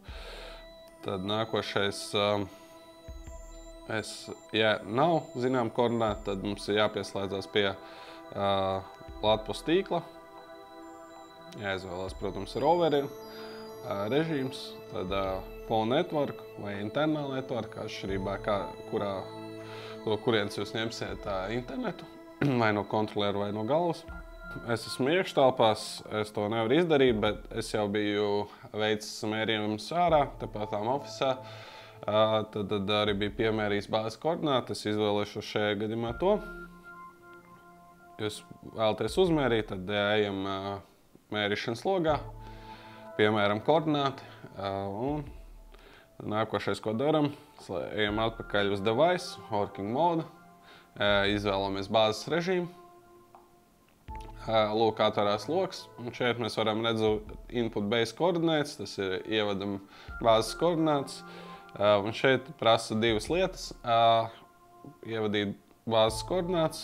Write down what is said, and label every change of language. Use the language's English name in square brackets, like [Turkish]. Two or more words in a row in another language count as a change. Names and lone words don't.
[Latvian] Tad nākošais, ja nav zinām koordināti, tad mums ir jāpieslēdzās pie Latvijas tīkla. Jāizvēlās, protams, roveri režīms, tad [English] phone network [Latvian] vai [English] internal network, [Latvian] atšķirībā no kurienes jūs ņemsiet internetu, vai no kontrolieru vai no galvas. Es esmu iekštelpās, es to nevaru izdarīt, bet es jau biju veicis mērījumus ārā, tepatām ofisā. Tad arī bija piemērījis bāzes koordināti, es izvēlēšu šajā gadījumā to. Jūs vēlaties uzmērīt, tad ejam mērīšanas logā, piemēram, koordināti. Un nākošais, ko daram, ejam atpakaļ uz [English] device, working mode, [Latvian] izvēlamies bāzes režīmu. Lūk, atverās loks, un šeit mēs varam redzēt [English] input base [Latvian] koordinātes, tas ir ievadam bāzes koordinātes. Un šeit prasa divas lietas, ievadīt bāzes koordinātes.